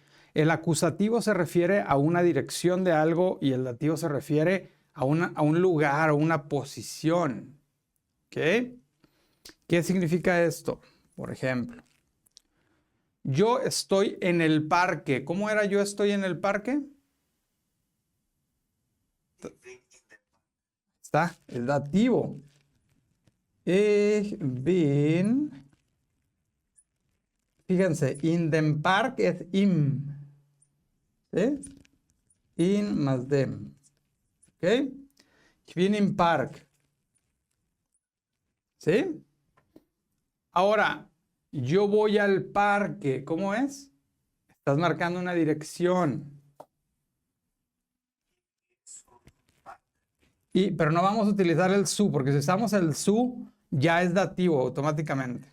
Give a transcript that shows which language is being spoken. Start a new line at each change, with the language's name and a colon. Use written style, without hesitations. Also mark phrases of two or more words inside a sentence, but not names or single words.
Spanish: El acusativo se refiere a una dirección de algo y el dativo se refiere a un lugar o una posición. ¿Ok? ¿Qué significa esto? Por ejemplo, yo estoy en el parque. ¿Cómo era yo estoy en el parque? Está el dativo.
German: Ich bin.
Spanish: Fíjense,
German: in dem Park
Spanish: es im. ¿Sí? In más dem.
German: ¿Ok? Ich bin im Park.
Spanish: ¿Sí? Ahora, yo voy al parque. ¿Cómo es? Estás marcando una dirección. Pero no vamos a utilizar el su, porque si usamos el su, ya es dativo automáticamente.